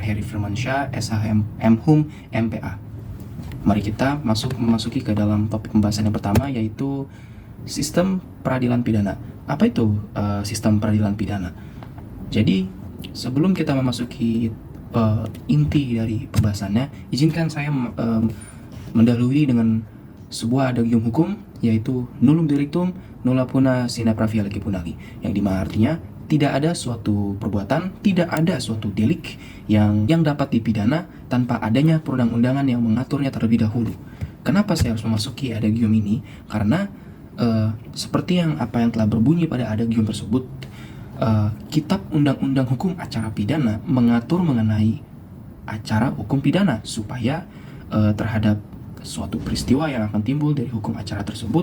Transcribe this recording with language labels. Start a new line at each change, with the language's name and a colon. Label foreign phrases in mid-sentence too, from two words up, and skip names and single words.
Indonesian: Heri Firmansyah, SHM MHum MPA. Mari kita memasuki ke dalam topik pembahasan yang pertama, yaitu sistem peradilan pidana. Apa itu sistem peradilan pidana? Jadi, sebelum kita memasuki inti dari pembahasannya, izinkan saya mendahului dengan sebuah adagium hukum, yaitu
Latin: nullum delictum nulla puna sine pravia lege punari,
Indonesian: yang dimana artinya tidak ada suatu perbuatan, tidak ada suatu delik yang dapat dipidana tanpa adanya perundang-undangan yang mengaturnya terlebih dahulu. Kenapa saya harus memasuki adagium ini? Karena seperti yang telah berbunyi pada adagium tersebut, Kitab Undang-Undang Hukum Acara Pidana mengatur mengenai acara hukum pidana supaya terhadap suatu peristiwa yang akan timbul dari hukum acara tersebut.